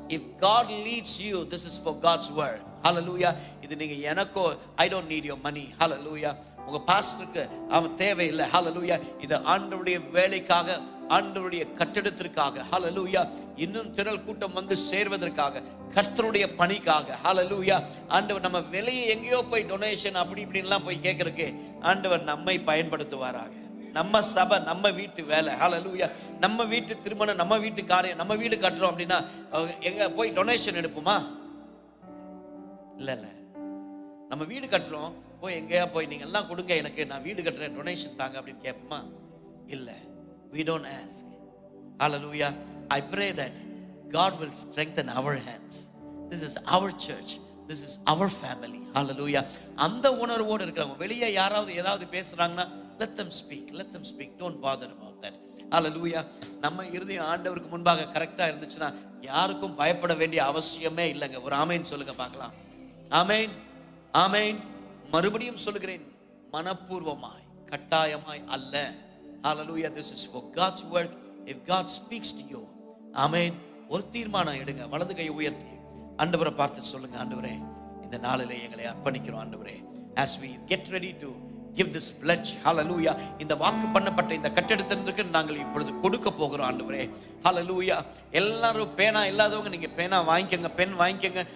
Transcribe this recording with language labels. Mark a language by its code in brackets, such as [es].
[en] If God leads you, this is for God's word. Hallelujah. [ta] இது நீங்க எனக்கோ, [en] I don't need your money. [ta] Hallelujah. உங்க பாஸ்டருக்கு அவன் தேவையில்லை. Hallelujah. இது ஆண்டவருடைய வேலைக்காக, ஆண்டவருடைய கட்டடத்திற்காக. Hallelujah. இன்னும் திரள் கூட்டம் வந்து சேர்வதற்காக, கர்த்தருடைய பணிக்காக. Hallelujah. ஆண்டவர் நம்ம வெளியே எங்கேயோ போய் டொனேஷன் அப்படி இப்படின்லாம் போய் கேட்கறதுக்கு ஆண்டவர் நம்மை பயன்படுத்துவாராக. நம்ம சபை, நம்ம வீட்டு வேலை. ஹல்லேலூயா. நம்ம வீட்டு திருமணம், நம்ம வீட்டு காரியம், நம்ம வீடு கட்டுறோம் அப்படின்னா எங்க போய் டொனேஷன் எடுப்போமா? இல்ல. நம்ம வீடு கட்டுறோம், போய் எங்கேயா போய் நீங்க எல்லாம் கொடுங்க, எனக்கு நான் வீடு கட்டுறேன், டொனேஷன் தாங்க அப்படின்னு கேட்போமா? [en] இல்ல. We don't ask. Hallelujah. I pray that God will strengthen our hands. This is our church. This is our family. Hallelujah. [ta] அந்த உணர்வோடு இருக்கிறவங்க வெளியே யாராவது ஏதாவது பேசுறாங்கன்னா [en] let them speak. Don't bother about that. Hallelujah. [ta] நம்ம இருதயம் ஆண்டவருக்கு முன்பாக கரெக்டா இருந்துச்சுன்னா யாருக்கும் பயப்பட வேண்டிய அவசியமே இல்லைங்க. ஒரு ஆமென் சொல்லுங்க பார்க்கலாம். ஆமென். ஆமென். மறுபடியும் சொல்லுகிறேன், மனப்பூர்வமாய், கட்டாயமாய் அல்ல. [en] Hallelujah. This is for God's work. If God speaks to you, ஆமென், [ta] ஒரு தீர்மானம் எடுங்க. வலது கையை உயர்த்தி ஆண்டவரை பார்த்து சொல்லுங்க, ஆண்டவரே இந்த நாளிலே எங்களை அர்ப்பணிக்கிறோம். ஆண்டவரே, [en] as we get ready to give this pledge, [ta] hallelujah, இந்த வாக்கு பண்ணப்பட்ட இந்த கட்டடத்திற்கு நாங்கள் இப்பொழுது கொடுக்க போகிறோம். ஆண்டவரே, hallelujah. எல்லாரும் பேனா இல்லாதவங்க நீங்க பேனா வாங்கிக்கங்க, பென் வாங்கிக்கங்க.